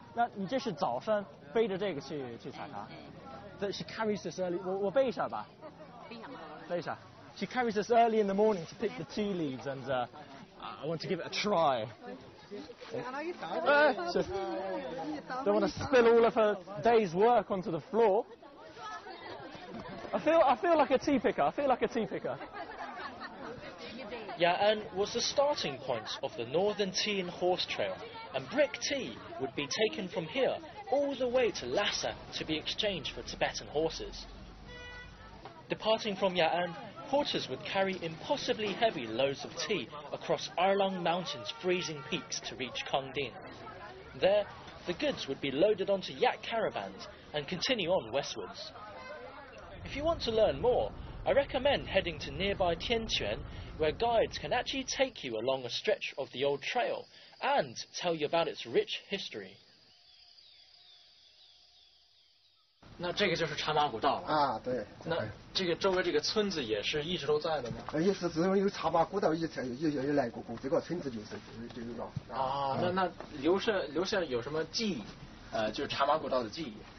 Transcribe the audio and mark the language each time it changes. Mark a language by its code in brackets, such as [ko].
[zh] 那你这是早上背着这个去采茶。 [en] She carries this early. [zh] 我背一下吧。背一下。 [en] She carries this early in the morning to pick the tea leaves, and I want to give it a try. Don't want to spill all of her day's work onto the floor. I feel like a tea picker. Ya'an was the starting point of the Northern Tea and Horse Trail, and brick tea would be taken from here all the way to Lhasa to be exchanged for Tibetan horses. Departing from Ya'an, porters would carry impossibly heavy loads of tea across Erlang Mountain's freezing peaks to reach Kangding. There, the goods would be loaded onto yak caravans and continue on westwards. If you want to learn more, I recommend heading to nearby Tianquan, where guides can actually take you along a stretch of the old trail and tell you about its rich history. [zh] 那这个就是茶马古道了啊，对。那这个周围这个村子也是一直都在的吗？也是，只有茶马古道也来过，这个村子就有了。啊，那留下有什么记忆？就是茶马古道的记忆。